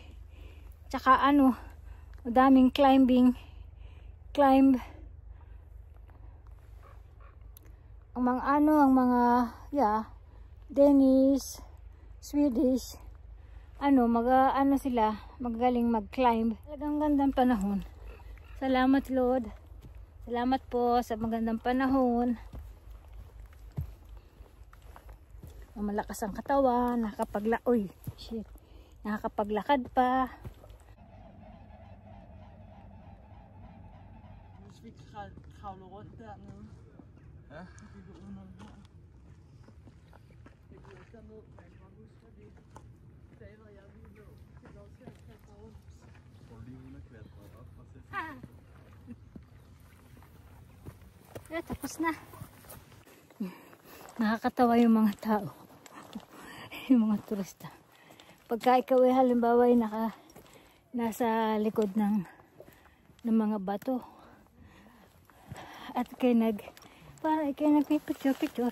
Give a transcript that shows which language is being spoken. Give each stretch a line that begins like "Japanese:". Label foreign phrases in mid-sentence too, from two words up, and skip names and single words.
Filipino: Tsaka madaming climb ang mga Danish, Swedish, sila, magaling mag-climb. Talagang gandang panahon. Salamat Lord. Salamat po sa magandang panahon. Malakas ang katawan, nakakapaglakad pa.
Danish: Hvis vi kravler rundt dernede. Ja. Vi går under her. Det bliver ikke derned, men man husker det. David og jeg, vi fik lov til at klatre rundt. Tror lige hun er klatret op og sætte sig.
Filipino: Tapos na. Nakakatawa yung mga tao. Yung mga turista. Pagka ikaw ay halimbawa ay nasa likod ng mga bato. At parang kayo nagpipicture.